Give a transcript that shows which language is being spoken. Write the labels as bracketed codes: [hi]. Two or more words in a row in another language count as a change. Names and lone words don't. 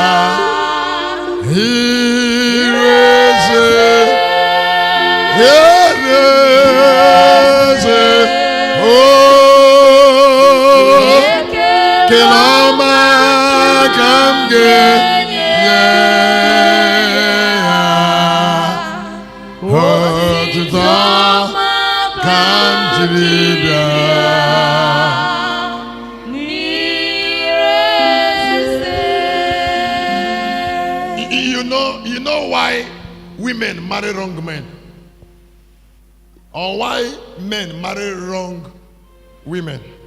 [en] Hirese Hirese Oh Keloma kam genye Otitoma kam chibia You know why women marry wrong men? Or why men marry wrong women?